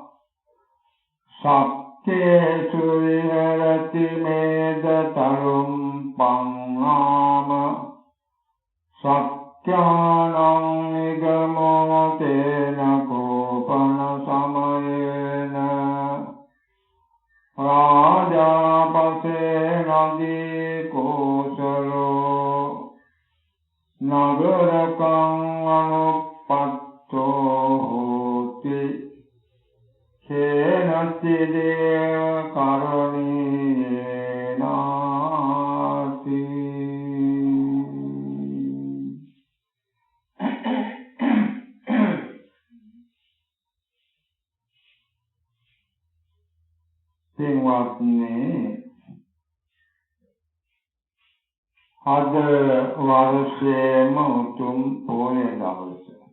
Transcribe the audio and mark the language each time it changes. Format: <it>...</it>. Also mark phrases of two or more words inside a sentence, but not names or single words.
<pi>සක්කේසු විහෙරති මේදතරුම් පංආම සත්‍යානං නිගමෝ තේන කෝපන සමයේන රාජාපසේ නදී කෝසලෝ නගරකං අනුපත්තෝ හෝති කේනචි දේව කරණීයේනාති</pi> <si>පින්වත්නි අද වර්ෂයේම උතුම් පොය දවස.</si>